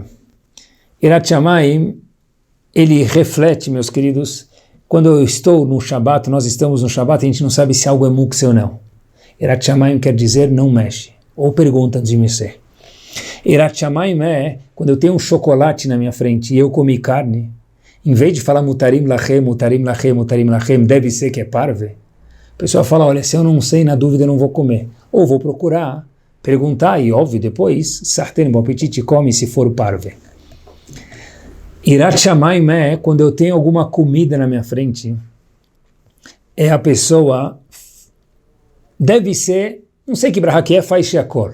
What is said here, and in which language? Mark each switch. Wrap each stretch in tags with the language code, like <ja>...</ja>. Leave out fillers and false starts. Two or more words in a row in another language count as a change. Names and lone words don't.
<he>יראת שמים,</he> <pt>ele reflete, meus queridos, quando eu estou no Shabat, nós estamos no Shabat, a gente não sabe se algo é mukse ou não.</pt> <he>יראת שמים</he> <pt>quer dizer não mexe. Ou pergunta antes de me ser.</pt> <he>יראת שמים</he> <pt>é quando eu tenho um chocolate na minha frente e eu comi carne, em vez de falar</pt> <he>מותרים לכם מותרים לכם מותרים לכם,</he> <pt>deve ser que é parve, a pessoa fala, olha, se eu não sei, na dúvida eu não vou comer. Ou vou procurar, perguntar e, óbvio, depois, sarten, bom apetite, come se for parve.</pt> <he>יראת שמים</he> <pt>é quando eu tenho alguma comida na minha frente, é a pessoa, deve ser, não sei que brachá que é, faz sheakol.</pt>